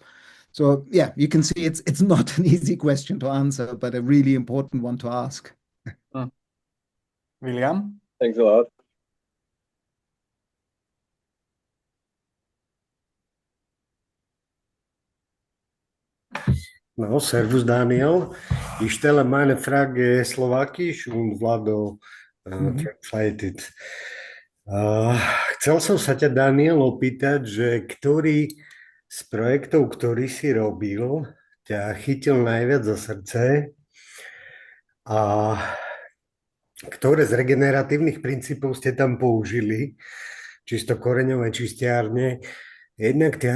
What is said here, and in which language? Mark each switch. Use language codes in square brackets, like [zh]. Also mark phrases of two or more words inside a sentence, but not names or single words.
[en] So yeah, you can see it's not an easy question to answer, but a really important one to ask. William? Thanks a lot. No, [de] servus Daniel. Ich stelle meine Frage slowakisch und Vlado translated. [sk] Chcel som sa ťa, Daniel, opýtať, že ktorý z projektov, ktorý si robil, ťa chytil najviac za srdce a ktoré z regeneratívnych princípov ste tam použili, čisto koreňové, čistiárne, jednak tie